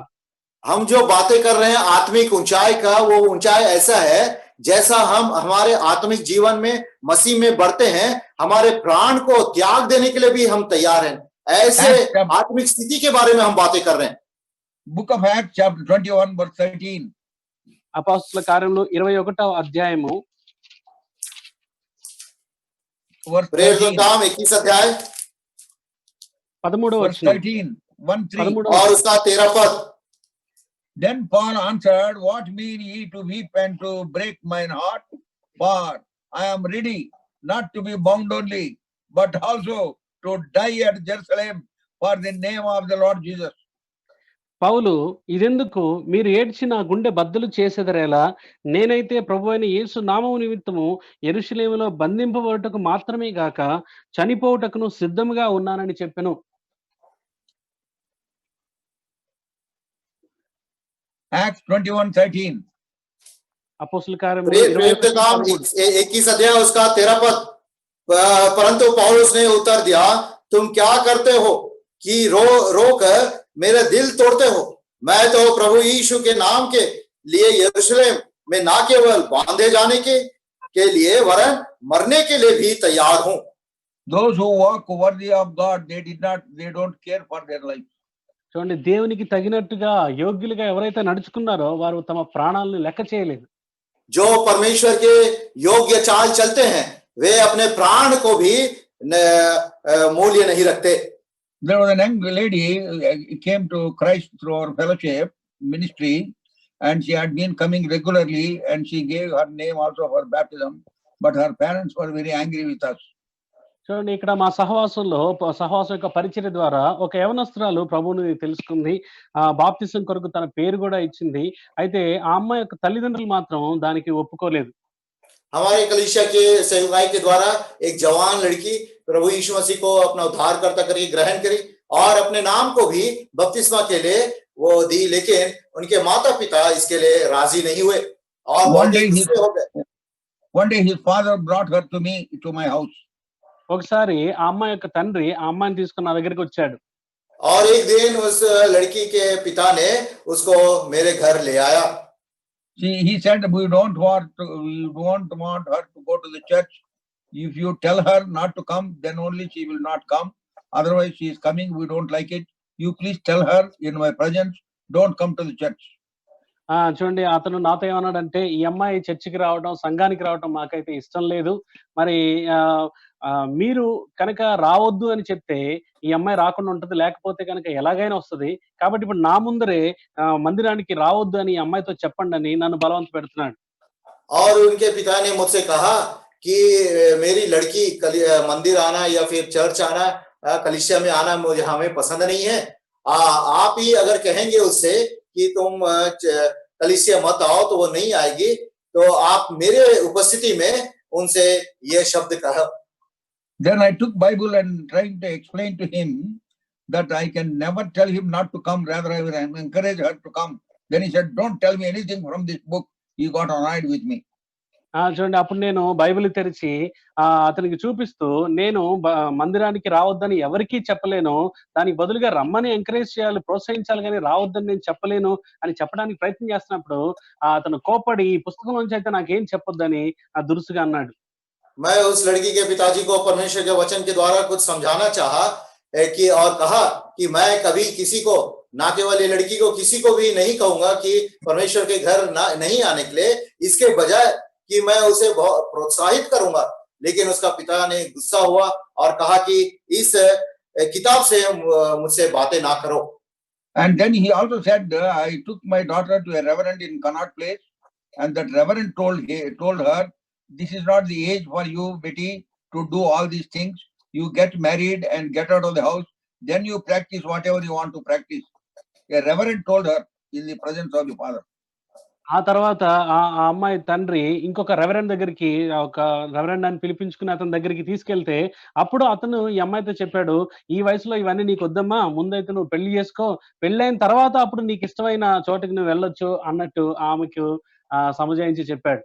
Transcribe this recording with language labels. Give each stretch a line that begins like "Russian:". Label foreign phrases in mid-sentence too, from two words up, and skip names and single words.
Hindi: हम जो बातें कर रहे हैं आत्मिक ऊंचाई का, वो ऊंचाई ऐसा है जैसा हम हमारे आत्मिक जीवन में मसीह में बढ़ते हैं, हमारे प्राण को त्याग देने के लिए भी हम तैयार हैं. ऐसे आत्मिक स्थिति के बारे में हम बातें कर रहे हैं.
English: Book of Acts chapter 21 verse 13.
Telugu: అపోస్తలుల కార్యములు 21వ అధ్యాయము
Hindi: प्रेरितों का काम 21 अध्याय
Telugu: 13వ వచనం. 13
Hindi: और उसका 13 पद.
English: Then Paul answered, what mean ye to weep and to break mine heart? For I am ready not to be bound only, but also to die at Jerusalem for the name of the Lord Jesus.
Telugu: పౌలు, ఇదెందుకు మీరు ఏడ్చి నా గుండె బద్దలు చేసేదరేలా, నేనైతే ప్రభువైన యేసు నామము నిమిత్తము యెరూషలేములో బంధింపబడుటకు మాత్రమే గాక చనిపోవుటకును సిద్ధముగా ఉన్నానని చెప్పెను.
English: Acts 21:13.
Telugu: అపోస్తుల కార్యములు
Hindi: प्रेरित 21 काम 13. 21 अध्याय उसका 13 पद। परंतु पौलुस ने उत्तर दिया, तुम क्या करते हो कि रो रो कर मेरे दिल तोड़ते हो? मैं तो प्रभु यीशु के नाम के लिए यरूशलेम में ना केवल बांधे जाने के लिए वरन मरने के लिए भी तैयार हूं।
English: Those who walk worthy of God, they don't care for their life.
Telugu: చూడండి, దేవునికి తగినట్టుగా యోగ్యులుగా ఎవరైతే నడుచుకున్నారో వారు తమ ప్రాణాలను లెక్క చేయలేదు.
Hindi: जो परमेश्वर के योग्य चाल चलते हैं वे अपने प्राण को भी मूल्य नहीं रखते।
English: There was a young lady came to Christ through our fellowship ministry, and she had been coming regularly, and she gave her name also for baptism, but her parents were very angry with us.
Telugu: చూడండి, ఇక్కడ మా సహవాసం యొక్క పరిచర్య ద్వారా ఒక యవనస్తురాలు ప్రభువుని తెలుసుకుంది. బాప్తిసం కొరకు తన పేరు కూడా ఇచ్చింది. అయితే ఆ అమ్మాయి యొక్క తల్లిదండ్రులు మాత్రం దానికి ఒప్పుకోలేదు.
Hindi: हमारे कलीसिया के सेवकाई के द्वारा एक जवान लड़की प्रभु यीशु मसीह को अपना उद्धारकर्ता करके ग्रहण करी और अपने नाम को भी बपतिस्मा के लिए वो दी, लेकिन उनके माता पिता इसके लिए राजी नहीं हुए और
English: one day his father brought her to me to my house.
Telugu: ఒకసారి ఆ అమ్మాయి యొక్క తండ్రి ఆ అమ్మాయిని తీసుకుని నా దగ్గరికి వచ్చాడు.
Hindi: और एक दिन उस लड़की के पिता ने उसको मेरे घर ले आया।
English: He said, we don't want her to go to the church. If you tell her not to come, then only she will not come. Otherwise she is coming, we don't like it. You please tell her in my presence, don't come to the church.
Telugu: చూడండి, అతను నాతో ఏమన్నాడంటే, ఈ అమ్మాయి చర్చికి రావడం, సంఘానికి రావడం మాకైతే ఇష్టం లేదు. మరి మీరు కనుక రావద్దు అని చెప్తే ఈ అమ్మాయి రాకుండా ఉంటది, లేకపోతే కనుక ఎలాగైనా వస్తది. కాబట్టి ఇప్పుడు నా ముందరే మందిరానికి రావద్దు అని ఈ అమ్మాయితో చెప్పండి అని నన్ను బలవంత పెడుతున్నాడు.
Hindi: और उनके पिता ने मुझसे कहा कि मेरी लड़की मंदिर आना या फिर चर्च आना, कलीसिया में आना मुझे हमें पसंद नहीं है। आप ही अगर कहेंगे उससे कि तुम कलीसिया मत आओ तो वो नहीं आएगी, तो आप मेरे उपस्थिति में उनसे ये शब्द कहो।
English: Then I took Bible and trying to explain to him that I can never tell him not to come, rather I will encourage her to come. Then he said, don't tell me anything from this book. He got annoyed with me.
Telugu: చూడండి, అప్పుడు నేను బైబిల్ తెరిచి అతనికి చూపిస్తూ, నేను మందిరానికి రావద్దని ఎవరికీ చెప్పలేను, దానికి బదులుగా రమ్మని ఎంకరేజ్ చేయాలి, ప్రోత్సహించాలి, కానీ రావద్దని నేను చెప్పలేను అని చెప్పడానికి ప్రయత్నం చేస్తున్నప్పుడు అతను కోపడి ఈ పుస్తకం నుంచి అయితే నాకేం చెప్పొద్దని దురుసుగా అన్నాడు.
Hindi: मैं उस लड़की के पिताजी को परमेश्वर के वचन के द्वारा कुछ समझाना चाहा कि और कहा कि मैं कभी किसी को, ना केवल ये लड़की को, किसी को भी नहीं कहूंगा कि परमेश्वर के घर नहीं आने के लिए, इसके बजाय कि मैं उसे बहुत प्रोत्साहित करूंगा। लेकिन उसका पिता ने गुस्सा हुआ और कहा कि इस किताब से मुझसे बातें ना करो।
English: And then he also said, I took my daughter to a reverend in Connaught Place, and that reverend told her, this is not the age for you, Betty, to do all these things. You get married and get out of the house, then you practice whatever you want to practice. A reverend told her in the presence of the father.
Telugu: ఆ తర్వాత ఆ అమ్మాయి తండ్రి ఇంకొక రెవరెండ్ దగ్గరికి, ఒక రెవరెండ్ అని పిలిపించుకుని అతని దగ్గరికి తీసుకెళ్తే, అప్పుడు అతను ఈ అమ్మాయితో చెప్పాడు, ఈ వయసులో ఇవన్నీ నీకు వద్దమ్మా, ముందైతే నువ్వు పెళ్లి చేసుకో, పెళ్ళైన తర్వాత అప్పుడు నీకు ఇష్టమైన చోటికి నువ్వు వెళ్ళొచ్చు అన్నట్టు ఆమెకు సమజాయించి చెప్పాడు.